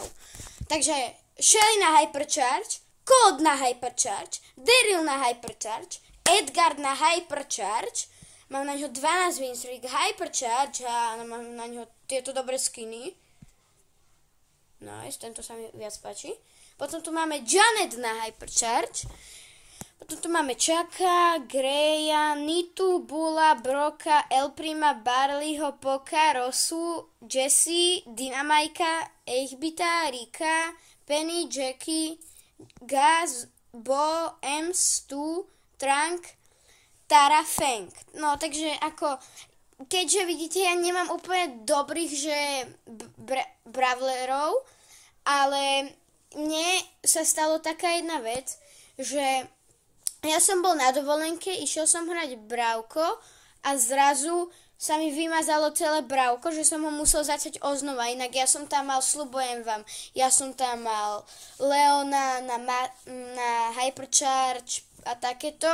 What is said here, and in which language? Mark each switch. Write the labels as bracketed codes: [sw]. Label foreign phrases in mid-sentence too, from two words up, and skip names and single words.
[sk] Takže Shelly na Hypercharge, Cold na Hypercharge, Daryl na Hypercharge, Edgar na Hypercharge, mám na ňo 12 winstreak Hypercharge a mám na ňo tieto dobré skiny. Nice, tento sa mi viac páči. Potom tu máme Janet na Hypercharge. Potom tu máme Chucka, Greya, Nitu, Bulla, Broka, El Prima, Barleyho, Poka, Rosu, Jessie, Dynamajka, Eichbita, Rika, Penny, Jackie, Gaz, Bo, Ems, Stu, Trunk, Tara, Fang. No, takže ako, keďže vidíte, ja nemám úplne dobrých, že brawlerov, ale mne sa stalo taká jedna vec, že ja som bol na dovolenke, išiel som hrať Bravko a zrazu sa mi vymazalo celé Bravko, že som ho musel začať oznova, inak ja som tam mal, sľubujem vám, ja som tam mal Leona na Hypercharge a takéto.